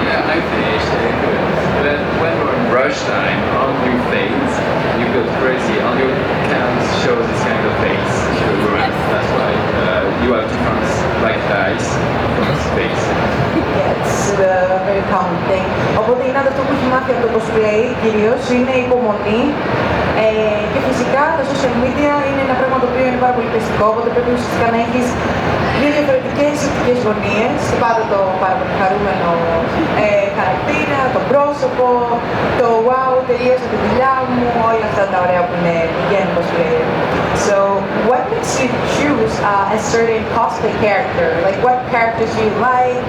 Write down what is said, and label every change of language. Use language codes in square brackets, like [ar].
[en] Yeah, I finished, good. But when you're in rush time, on your face, you go crazy, on your can't show this kind of face. That's why you have different like eyes, different face. Yeah, it's a very common thing. [el] Οπότε είναι αυτό που έχει μάθει από το cosplay κυρίως είναι η υπομονή και φυσικά τα social media είναι ένα πράγμα το οποίο είναι πάρα πολύ πιστικό, οπότε πρέπει ουσιαστικά να έχεις δύο διαφορετικές οπτικές γωνίες και πάντα το πάρα πολύ χαρούμενο χαρακτήρα, το πρόσωπο, το wow, τελείωσα τη δουλειά μου, όλα αυτά τα ωραία που βγαίνουν cosplayer. [en] So, what makes you choose a certain cosplay character? Like, what characters do you like?